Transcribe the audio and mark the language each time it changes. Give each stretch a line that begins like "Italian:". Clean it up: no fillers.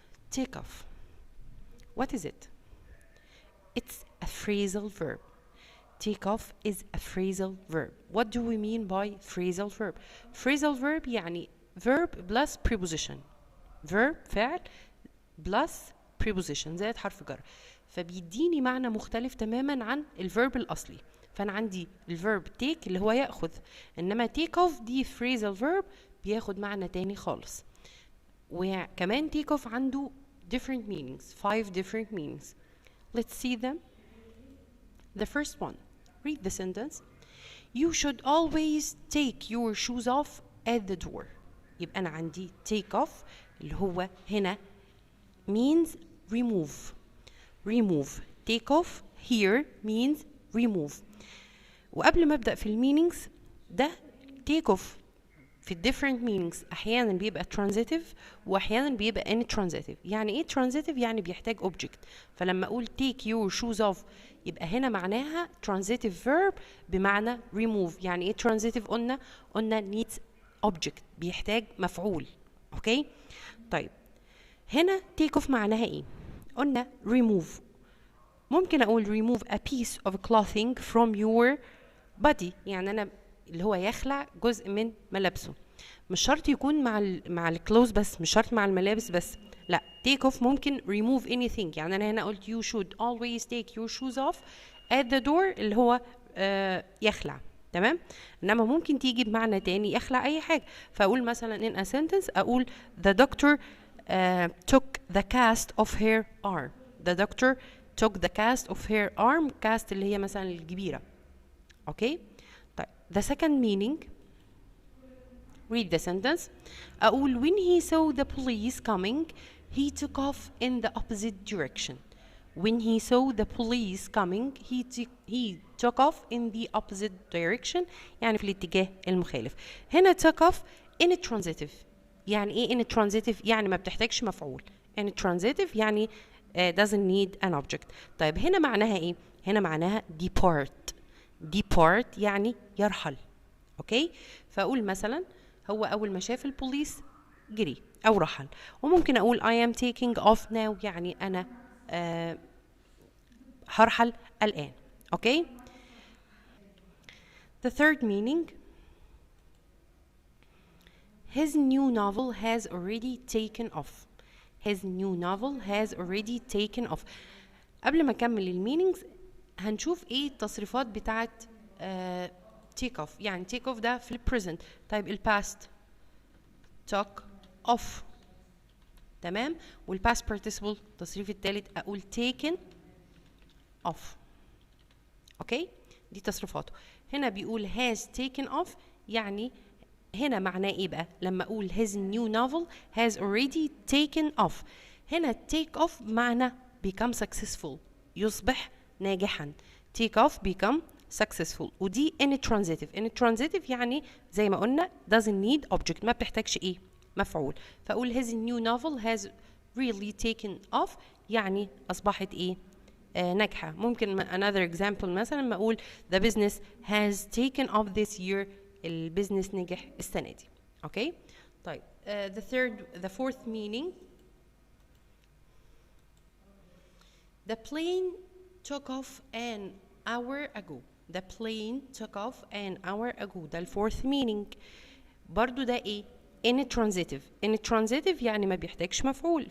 English: Take off. What is it? It's a phrasal verb. Take off is a phrasal verb. What do we mean by phrasal verb? Phrasal verb
Arabic: يعني
English: verb plus preposition. Verb
Arabic: فعل
English: plus preposition
Arabic: زائد حرف جر. فبيديني معنى مختلف تماما عن الverb الأصلي. فأنا عندي الverb take اللي هو يأخذ. إنما take off دي phrasal verb بياخد معنى تاني خالص. وكمان
English: take off
Arabic: عنده
English: different meanings. 5 different meanings. Let's see them. The first one. Read the sentence. You should always take your shoes off at the door.
Arabic: يبقى أنا عندي take off اللي هو هنا
English: means remove. Remove. Take off here means remove.
Arabic: وقبل ما أبدأ في المينينجز ده take off في
English: different meanings
Arabic: أحيانا بيبقى transitive وأحيانا بيبقى intransitive. يعني إيه transitive؟ يعني بيحتاج object. فلما أقول
English: take your shoes off
Arabic: يبقى هنا معناها transitive verb بمعنى remove. يعني إيه transitive؟ قلنا
English: needs object
Arabic: بيحتاج مفعول. أوكي؟ طيب هنا take off معناها إيه؟ قلنا remove. ممكن أقول
English: remove a piece of clothing from your body.
Arabic: يعني أنا اللي هو يخلع جزء من ملابسه. مش شرط يكون مع الكلوز بس، مش شرط مع الملابس بس.
English: لا take off
Arabic: ممكن
English: remove anything.
Arabic: يعني أنا هنا قلت
English: you should always take your shoes off at the door
Arabic: اللي هو يخلع. تمام. إنما ممكن تيجي بمعنى تاني يخلع أي حاجة. فأقول مثلا
English: in a sentence
Arabic: أقول
English: the doctor took the cast of her arm. The doctor took the cast of her arm.
Arabic: cast اللي هي مثلا الجبيرة. أوكي. طيب
English: the second meaning. Read the sentence.
Arabic: أقول
English: when he saw the police coming he took off in the opposite direction. When he saw the police coming he took off in the opposite direction.
Arabic: يعني في الاتجاه المخالف. هنا
English: took off in transitive.
Arabic: يعني ايه in transitive؟ يعني ما بتحتاجش مفعول.
English: in transitive
Arabic: يعني
English: doesn't need an object.
Arabic: طيب هنا معناها ايه؟ هنا معناها depart. depart يعني يرحل. اوكي. فاقول مثلا هو اول ما شاف البوليس جري او رحل. وممكن اقول
English: I am taking off now
Arabic: يعني انا هرحل الان. اوكي.
English: The third meaning. His new novel has already taken off. His new novel has already taken off.
Arabic: قبل ما اكمل المينينجز هنشوف ايه التصريفات بتاعت take off. يعني take off ده في البريزنت. طيب الباست took off. تمام. والباست participle التصريف الثالث اقول taken off. اوكي. دي تصريفاته. هنا بيقول has taken off يعني هنا معناه ايه بقى؟ لما اقول
English: his new novel has already taken off.
Arabic: هنا take off معنى
English: become successful
Arabic: يصبح ناجحا.
English: take off become successful.
Arabic: ودي
English: in transitive.
Arabic: in transitive يعني زي ما قلنا
English: doesn't need object
Arabic: ما بتحتاجش ايه؟ مفعول. فاقول
English: his new novel has really taken off
Arabic: يعني اصبحت ايه؟ ناجحة. ممكن
English: another example
Arabic: مثلا ما اقول
English: the business has taken off this year.
Arabic: البيزنس نجح السنة دي. اوكي. طيب
English: the fourth meaning. The plane took off an hour ago. The plane took off an hour ago.
Arabic: ده الفورث meaning. برضو ده ايه؟ in transitive. in transitive يعني ما بيحتاجش مفعول.